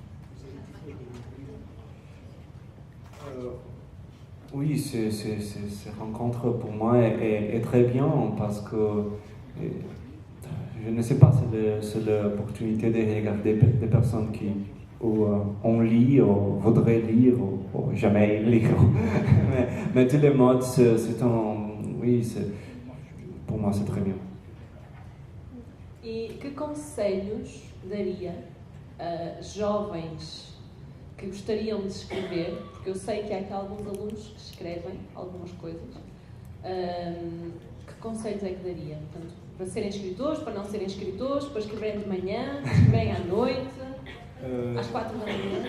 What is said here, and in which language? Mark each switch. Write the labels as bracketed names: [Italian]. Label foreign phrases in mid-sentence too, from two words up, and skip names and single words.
[French] Oui, ces rencontres pour moi est très bien parce que je ne sais pas, c'est l'opportunité de regarder des personnes qui on lit ou voudraient lire ou jamais lire. mais tous les modes, pour moi c'est très bien. [Portuguese] E que conselhos daria a jovens que gostariam de escrever, porque eu sei que há aqui alguns alunos que escrevem algumas coisas, que conselhos é que daria? Portanto, para serem escritores, para não serem escritores, para escreverem de manhã, para escreverem à noite, às 4 da manhã?